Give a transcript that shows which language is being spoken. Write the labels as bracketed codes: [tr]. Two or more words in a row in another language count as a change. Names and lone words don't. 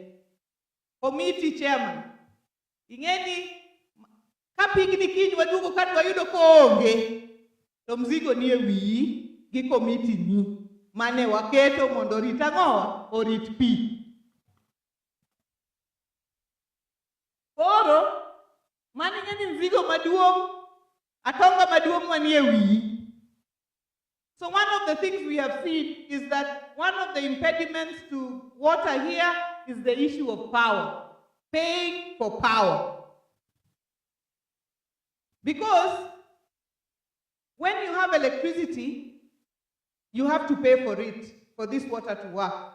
[en] Committee chairman, [luo] ingeni ka pigni kiny waduogo ka wayudo koonge, to mzigo nie wiyi gi committee ni mane waketo mondo orit ang'owa, orit pi. Koro mani ngeni mzigo maduong', atonga maduong' manie wiyi. [en] So one of the things we have seen is that one of the impediments to water here is the issue of power, paying for power. Because when you have electricity, you have to pay for it, for this water to work.